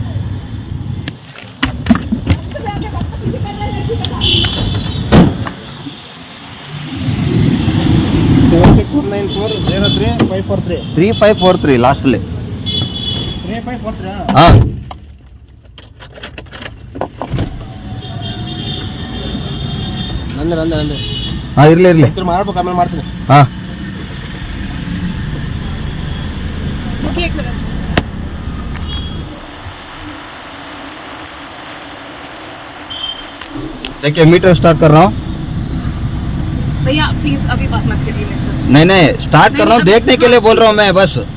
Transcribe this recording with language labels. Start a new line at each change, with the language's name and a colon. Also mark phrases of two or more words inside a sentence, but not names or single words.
Kannada: 769403 3543 ಲಾಸ್ಟಲ್ಲಿ. 3543. ಹಾಂ ನಂದೆ ಹಾಂ ಇರಲಿ ಮಾಡ್ಬೇಕು, ಆಮೇಲೆ ಮಾಡ್ತೀನಿ. ಹಾಂ
Hindi: रुकिए एक मिनट। देखिए
English: meter start
Hindi: कर रहा हूँ. भैया प्लीज अभी बात मत करिए मेरे साथ। नहीं स्टार्ट कर रहा हूँ, देखने के लिए बोल रहा हूँ मैं बस.